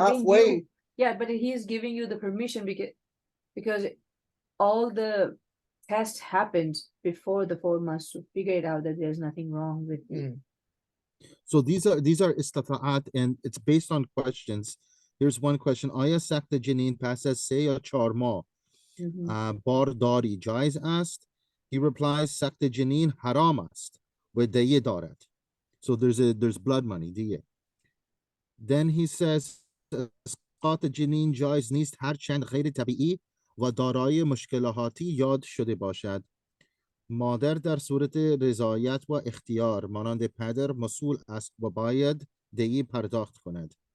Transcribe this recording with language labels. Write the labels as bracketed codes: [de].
[en] halfway. you, yeah, but he is giving you the permission because all the tests happened before the 4 months to figure it out that there's nothing wrong with you. Mm. So these are istita'at, and it's based on questions. Here's one question. [fa] آیا سقط جنین پس از 3 یا 4 ماه بارداری جایز است? [en] He replies [fa] سقط جنین حرام است و دیه دارد. [en] So there's blood money, دیه. Then he says [fa] اسقاط جنین جایز نیست هر چند غیر طبیعی و دارای مشکلاتی یاد شده باشد. مادر در صورت رضایت و اختیار مانند پدر مسئول است و باید دیه پرداخت کند.